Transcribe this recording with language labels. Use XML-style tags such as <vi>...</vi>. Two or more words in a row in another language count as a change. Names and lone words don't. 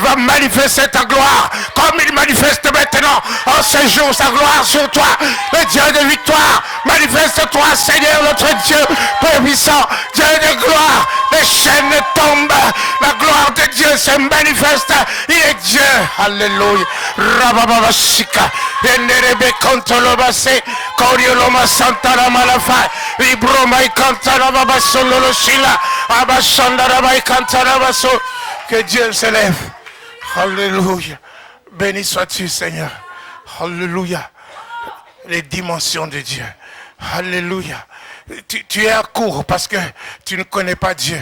<fr>va manifester ta gloire, comme il manifeste maintenant, en ce jour, sa gloire sur toi, le Dieu de victoire, manifeste-toi, Seigneur, notre Dieu, Père puissant, Dieu de gloire, les chaînes tombent, la gloire de Dieu se manifeste, il est Dieu, alléluia, Rabababashika, Enerebe Kontolobase, Korioloma Santara Malafa, Ibroma Ikantara Babasolo Shila, que Dieu s'élève. Alléluia. Béni sois-tu, Seigneur. Alléluia. Les dimensions de Dieu. Alléluia. Tu es à court parce que tu ne connais pas Dieu.</fr>